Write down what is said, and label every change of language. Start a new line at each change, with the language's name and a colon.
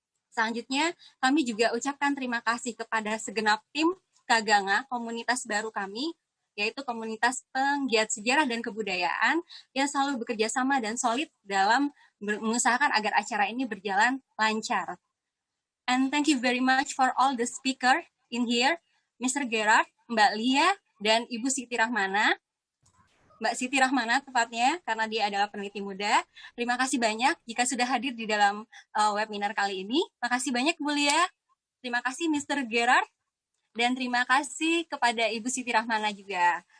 Indonesian: Selanjutnya, kami juga ucapkan terima kasih kepada segenap tim Kaganga, komunitas baru kami, yaitu komunitas penggiat sejarah dan kebudayaan yang selalu bekerja sama dan solid dalam mengusahakan agar acara ini berjalan lancar.
English: And thank you very much for all the speaker in here, Mr.
Indonesian: Gerard, Mbak Lia, dan Ibu Siti Rahmana. Mbak Siti Rahmana tepatnya, karena dia adalah peneliti muda. Terima kasih banyak jika sudah hadir di dalam webinar kali ini. Terima kasih banyak Bu Lia. Terima kasih Mr. Gerard. Dan terima kasih kepada Ibu Siti Rahmana juga.